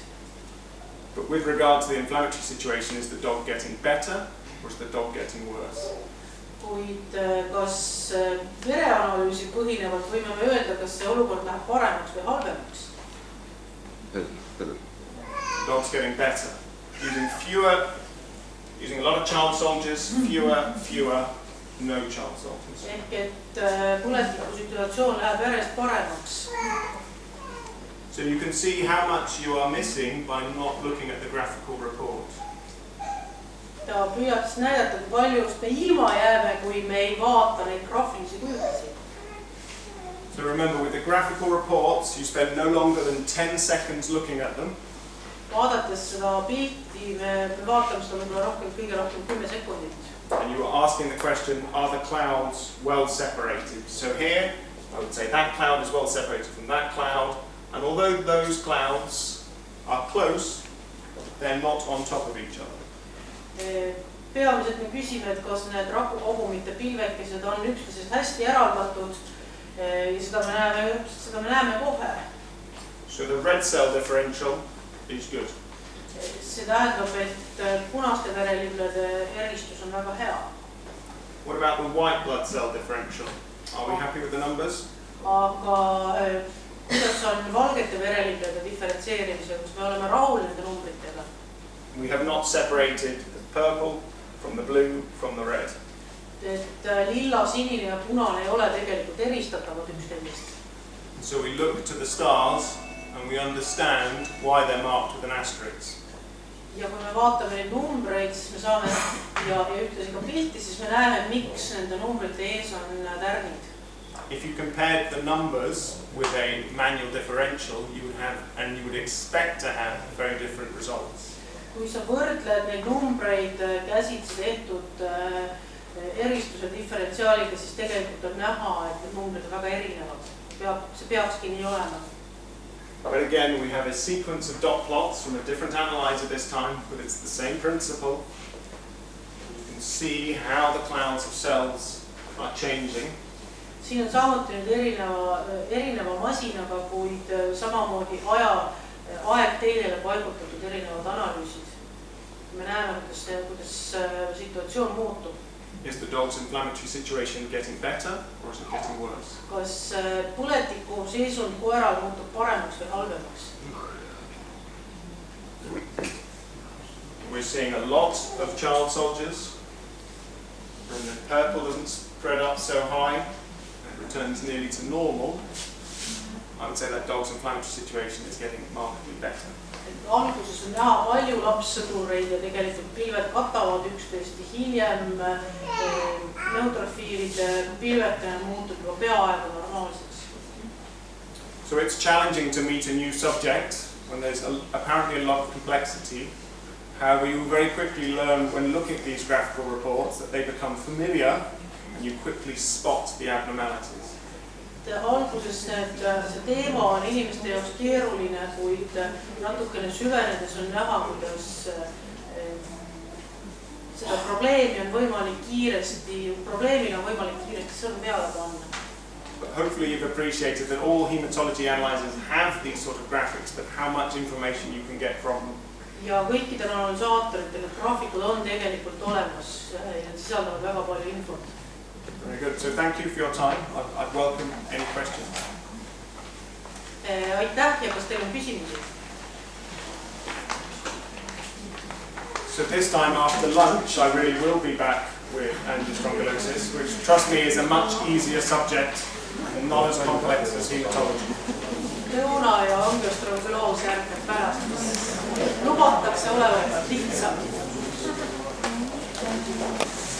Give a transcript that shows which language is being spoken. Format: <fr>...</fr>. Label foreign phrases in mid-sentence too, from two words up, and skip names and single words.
<en>But with regard to the inflammatory situation, is the dog getting better or is the dog getting worse?</en> <et>Kuid kas vereanalüüsi põhinevalt võime me öelda, kas see olukord läheb paremaks või halvemaks?</et> <en>Better. Dog's getting better. Using a lot of child soldiers, fewer, no child soldiers.</en> <et>Ehk et põletiku situatsioon läheb järjest paremaks.</et> <en>So you can see how much you are missing by not looking at the graphical report.</en> <et>Ta püüab siis näidata, kui palju just me ilma jääme, kui me ei vaata neid graafilisi kujutusi.</et> <en>So remember, with the graphical reports, you spend no longer than 10 seconds looking at them.</en> <et>Vaadates seda pilti, me vaatame seda võib-olla rohkem, kõige rohkem 10 sekundit.</et> <en>And you were asking the question, are the clouds well separated? So here, I would say that cloud is well separated from that cloud. And although those clouds are close, they're not on top of each other.</en> <et>Peamiselt me küsime, et kas need rakukogumite pilvekesed on üksteisest hästi eraldatud ja seda me näeme kohe.</et> <en>So the red cell differential is good.</en> <et>See tähendab, et punaste vereliblede eristus on väga hea.</et> <en>What about the white blood cell differential? Are we happy with the numbers?</en> <et>Aga kuidas on valgete vereliblede diferentseerimisega, kus me oleme rahul nende numbritega?</et> <en>We have not separated the purple from the blue from the red.</en> <et>Et lilla, sinine ja punane ei ole tegelikult eristatavad üksteisest.</et> <en>So we look to the stars and we understand why they're marked with an asterisk.</en> <et>Ja kui me vaatame neid numbreid, siis me saame ja ühtlasi ka pilti, siis me näeme, miks nende numbrite ees on tärnid.</et> <en>If you compared the numbers with a manual differential, you would have and you would expect to have very different results.</en> <et>Kui sa võrdled neid numbreid käsitsi tehtud eristuse diferentsiaaliga, siis tegelikult on näha, et need numbrid on väga erinevad. See peakski nii olema.</et> <en>But again, we have a sequence of dot plots from a different analyzer this time, but it's the same principle. You can see how the clouds of cells are changing.</en> <et>Siin on samuti nüüd erineva masinaga, kuid samamoodi aeg teedele paigutatud erinevad analüüsid. Me näeme, kuidas situatsioon muutub.</et> <en>Is the dog's inflammatory situation getting better or is it getting worse?</en> <et>Kas põletiku seisund koeral muutub paremaks või halvemaks?</et> <en>We're seeing a lot of child soldiers and the purple doesn't spread up so high. It returns nearly to normal. I would say that dog's inflammatory situation is getting markedly better.</en> <et>Alguses on näha palju lapssõdureid ja tegelikult pilved katavad üksteist. Hiljem neutrofiilide pilvetena muutub juba peaaegu normaalseks.</et> <en>So it's challenging to meet a new subject when there's apparently a lot of complexity. However, you very quickly learn when looking at these graphical reports that they become familiar and you quickly spot the abnormalities.</en> <et>Alguses see teema on inimeste jaoks keeruline, kuid natukene süvenedes on näha, kuidas seda probleemina on võimalik kiiresti sõrm peale panna.</et> <en>Hopefully you've appreciated that all hematology analyzers have these sort of graphics, but how much information you can get from them.</en> <et>Ja kõikidel analüsaatoritel graafikud on tegelikult olemas ja sisaldavad väga palju infot.</et> <en>Very good. So thank you for your time. I'd welcome any questions.</en> <et>Aitäh ja kas teil on küsimusi?</et> <en>So this time after lunch, I really will be back with angiospondylosis, which, trust me, is a much easier subject and not as complex as hematology.</en> <et>Lõuna ja angiospondyloos järgneb pärast, mis lubatakse olevat lihtsam.</et>